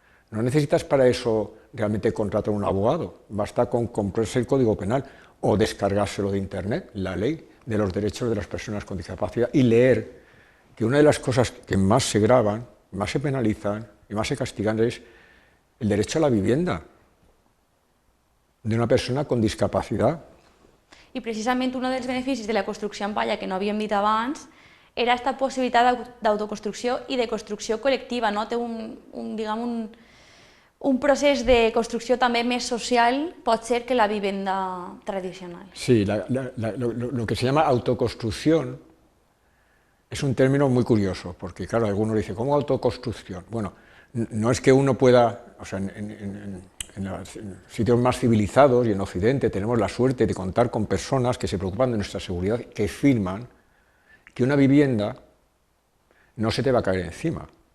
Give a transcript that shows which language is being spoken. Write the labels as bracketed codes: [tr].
[es] No necesitas para eso realmente contratar a un abogado, basta con comprarse el Código Penal o descargárselo de Internet, la ley de los derechos de las personas con discapacidad, y leer que una de las cosas que más se graban, más se penalizan y más se castigan es el derecho a la vivienda de una persona con discapacitat. [ca] I precisament un dels beneficis de la construcció en palla que no havíem dit abans era aquesta possibilitat d'autoconstrucció i de construcció col·lectiva, no? Té un procés de construcció també més social, pot ser, que la vivenda tradicional. [es] Sí, lo que se llama autoconstrucción es un término muy curioso, porque claro, algunos dicen, ¿cómo autoconstrucción? Bueno, no es que uno pueda, o sea, en los sitios más civilizados y en Occidente tenemos la suerte de contar con personas que se preocupan de nuestra seguridad, que firman que una vivienda no se te va a caer encima.